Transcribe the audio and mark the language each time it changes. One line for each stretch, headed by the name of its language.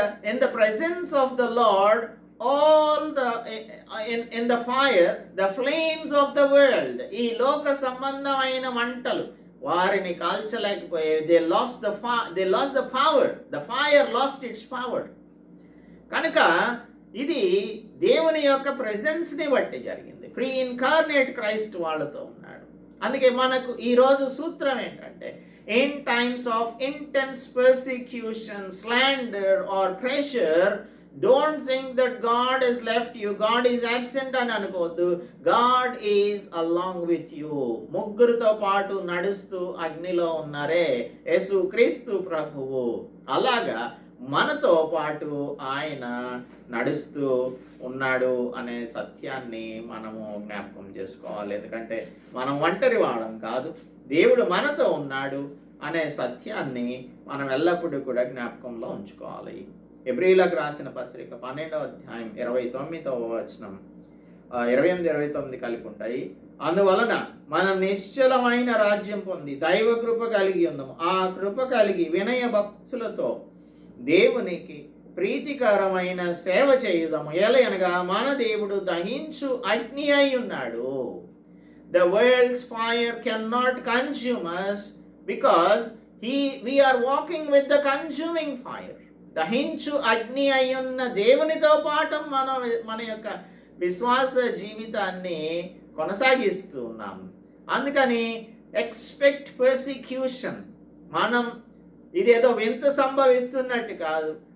English: In the presence of the Lord, all in the fire, the flames of the world,
Telugu: ఈ లోక సంబంధమైన మంటలు వారిని కాల్చలేకపోయాయి.
English: they lost the power. The fire lost its power.
Telugu: కనుక ఇది దేవుని యొక్క ప్రెసెన్స్ ని బట్టి జరిగింది. ప్రీ ఇన్కార్నేట్ క్రైస్ట్ వాళ్ళతో ఉన్నాడు. అందుకే మనకు ఈ రోజు సూత్రం ఏంటంటే,
English: in times of intense persecution, slander or pressure, don't think that God he's left you, God is absent
Telugu: అని అనుకోవద్దు.
English: God is along with you.
Telugu: ముగ్గురితో పాటు నడుస్తూ అగ్నిలో ఉన్నారే యేసు క్రీస్తు ప్రభువు. అలాగా మనతో పాటు ఆయన నడుస్తూ ఉన్నాడు అనే సత్యాన్ని మనము జ్ఞాపకం చేసుకోవాలి. ఎందుకంటే మనం ఒంటరి వాడం కాదు, దేవుడు మనతో ఉన్నాడు అనే సత్యాన్ని మనం ఎల్లప్పుడూ కూడా జ్ఞాపకంలో ఉంచుకోవాలి. హెబ్రీయులకు రాసిన పత్రిక 12వ అధ్యాయం 29వ వచనం, 28, 29 కలిపి ఉంటాయి. అందువలన మనం నిశ్చలమైన రాజ్యం పొంది దైవ కృప కలిగి ఉన్నాము. ఆ కృప కలిగి వినయ భక్తులతో దేవునికి ప్రీతికరమైన సేవ చేయుదాము. ఎలయనగా మన దేవుడు దహించు అగ్ని అయి ఉన్నాడు.
English: The world's fire cannot consume us because we are walking with the consuming fire.
Telugu: దహించు అగ్ని అయ్యున్న దేవునితో పాటు మన యొక్క విశ్వాస జీవితాన్ని కొనసాగిస్తూ ఉన్నాం. అందుకని
English: Expect persecution.
Telugu: మనం ఇదేదో వింత సంభవిస్తున్నట్టు కాదు.